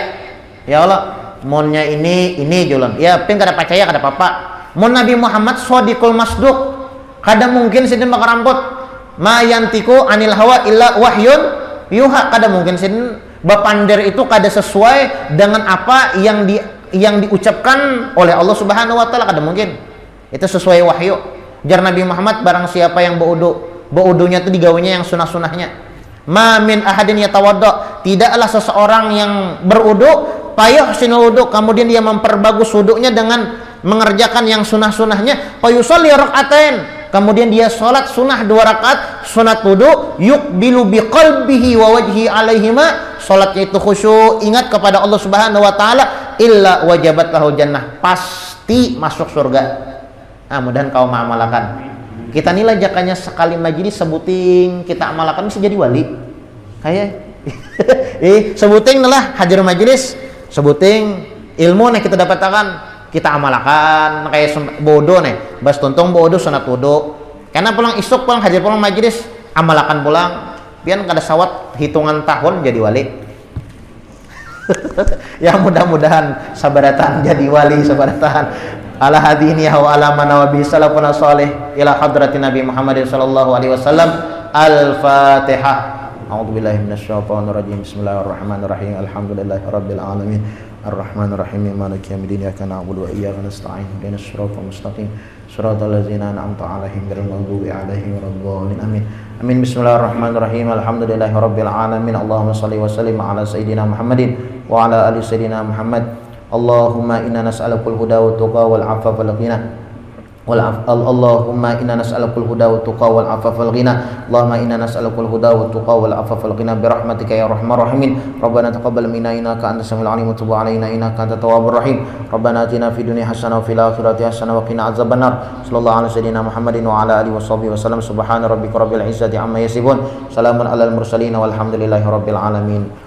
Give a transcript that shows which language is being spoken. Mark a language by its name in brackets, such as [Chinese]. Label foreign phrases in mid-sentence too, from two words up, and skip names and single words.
[Banjar] Ya Allah, monnya ini julan. Ya pin kada percaya kada apa-apa. Mun Nabi Muhammad [Arabic] الصادق المصدوق, [Banjar] kada mungkin sidin bakaramput. [Arabic] ما ينطق عن الهوى إلا وحي يوحى, [Banjar] kada mungkin sidin bapander itu kada sesuai dengan apa yang diucapkan oleh Allah [Arabic] سبحانه وتعالى, [Banjar] kada mungkin. Itu sesuai wahyu. Jar Nabi Muhammad, barang siapa yang baudunya itu digawanya yang sunah-sunahnya. [Arabic] ما من أحد يتوضأ, [Indonesian] tidaklah seseorang yang berudu [Arabic] فيحسن الوضوء, [Indonesian] kemudian dia memperbagus wudunya dengan mengerjakan yang sunah-sunahnya, [Arabic] فيصلي ركعتين, [Indonesian] kemudian dia sholat sunnah 2 rakaat sunat wudu, [Arabic] يقبل بقلبه ووجهه عليهما, [Indonesian] sholatnya itu khusyuk, ingat kepada Allah [Arabic] سبحانه وتعالى, إلا وجبت له الجنة, [Indonesian] pasti masuk surga. [Banjar] Nah, mudahan kau mengamalkan. Kita nilai jakanya sekali majelis sebuting kita amalkan bisa jadi wali. Kayak sebuting lah hadir majelis, sebuting ilmu nih kita dapatkan, kita amalkan kayak bodoh nih. Bas tuntung bodoh sunat wudu. Karena pulang isuk pulang hadir pulang majelis, amalkan pulang. Biar kada sawat hitungan tahun jadi wali. Ya mudah-mudahan sabaratan jadi wali, sabaratan. [Arabic] على هاديني وعلى منوابي سلف صالح إلى حضرة النبي محمد صلى الله عليه وسلم. Al-Fatihah. أعوذ بالله من الشيطان الرجيم. بسم الله الرحمن الرحيم. الحمد لله رب العالمين. الرحمن الرحيم. مالك يوم الدين. إياك نعبد وإياك نستعين. اهدنا الصراط المستقيم. صراط الذين أنعمت عليهم غير المغضوب عليهم ولا الضالين. آمين. آمين. بسم الله الرحمن الرحيم. الحمد لله رب العالمين. اللهم صل وسلم على سيدنا محمد وعلى آل سيدنا محمد. اللهم إنا نسألك الهدى والتقى والعفاف والغنى. اللهم إنا نسألك الهدى والتقى والعفاف والغنى. اللهم إنا نسألك الهدى والتقى والعفاف والغنى برحمتك يا أرحم الراحمين. ربنا تقبل منا إنك أنت السميع العليم وتب علينا إنك أنت التواب الرحيم. ربنا آتنا في الدنيا حسنة وفي الآخرة حسنة وقنا عذاب النار. صلى الله على سيدنا محمد وعلى آله وصحبه وسلم. سبحان ربك رب العزة عما يصفون. سلام على المرسلين والحمد لله رب العالمين.